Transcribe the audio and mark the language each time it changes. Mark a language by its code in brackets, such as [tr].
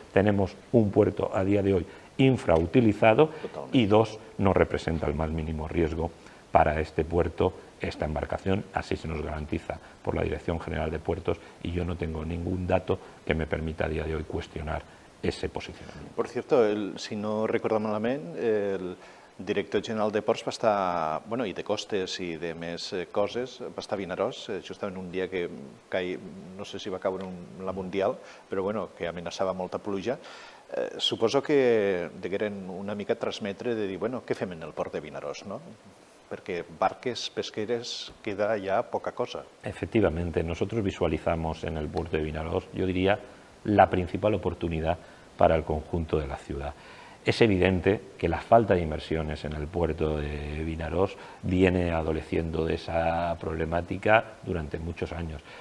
[es] Tenemos un puerto a día de hoy infrautilizado. Totalmente. Y dos, no representa el más mínimo riesgo para este puerto esta embarcación, así se nos garantiza por la Dirección General de Puertos y yo no tengo ningún dato que me permita a día de hoy cuestionar ese posicionamiento. Por cierto, [ca] si no recordo malamente, el director general de Ports va estar, bueno, i de costes i de més coses, va estar a Vinaròs, justament un dia que no sé si va caure la Mundial, però bueno, que amenaçava molta pluja. Suposo que degueren una mica transmetre de dir, bueno, què fem en el port de Vinaròs, no? [es] Porque [ca] barques pesqueres [es] queda ya poca cosa. Efectivamente, nosotros visualizamos en el puerto de Vinaròs, yo diría, la principal oportunidad para el conjunto de la ciudad. Es evidente que la falta de inversiones en el puerto de Vinaròs viene adoleciendo de esa problemática durante muchos años.